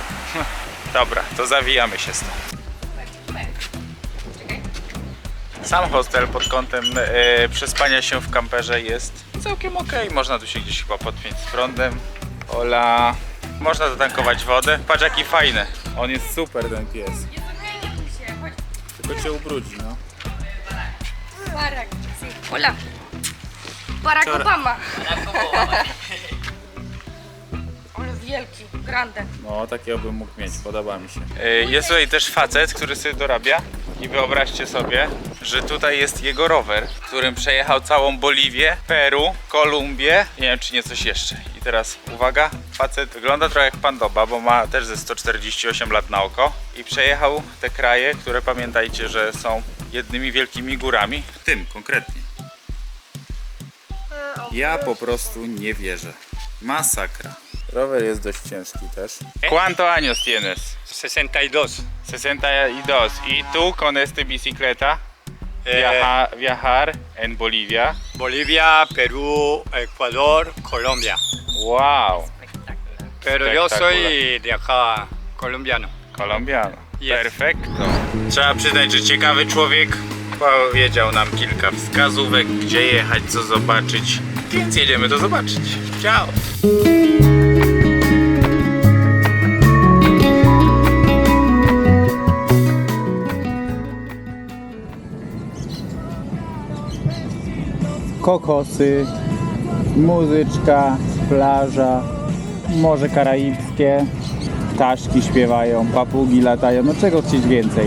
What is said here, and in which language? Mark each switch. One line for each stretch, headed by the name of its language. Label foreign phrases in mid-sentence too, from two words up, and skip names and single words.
Polish: Dobra, to zawijamy się stąd. Sam hostel pod kątem przespania się w kamperze jest całkiem ok. Można tu się gdzieś chyba podpiąć z prądem. Ola. Można zatankować wodę. Patrz jaki fajny. On jest super, ten pies. Tylko cię ubrudzi, no.
Spanish: Barack, sí. Hola. Barack Obama.
Polish: Ale wielki, grande. No, takiego bym mógł mieć, podoba mi się. Jest tutaj też facet, który sobie dorabia. I wyobraźcie sobie, że tutaj jest jego rower, którym przejechał całą Boliwię, Peru, Kolumbię, nie wiem czy nie coś jeszcze. I teraz uwaga, facet wygląda trochę jak Pan Doba, bo ma też ze 148 lat na oko. I przejechał te kraje, które pamiętajcie, że są jednymi wielkimi górami. Tym konkretnie. Ja po prostu nie wierzę. Masakra. Rower jest dość ciężki też.
Spanish: ¿Cuánto años tienes? 62. 62. Y tú con esta bicicleta viajar en Bolivia. Bolivia, Perú, Ecuador, Colombia. Wow. Pero yo Espectacular. soy de acá, colombiano. Colombiano. Yes. Perfecto.
Polish: Trzeba przyznać, że ciekawy człowiek powiedział nam kilka wskazówek, gdzie jechać, co zobaczyć. Więc jedziemy to zobaczyć. Ciao. Kokosy, muzyczka, plaża, Morze Karaibskie, ptaszki śpiewają, papugi latają, no czego chcieć więcej.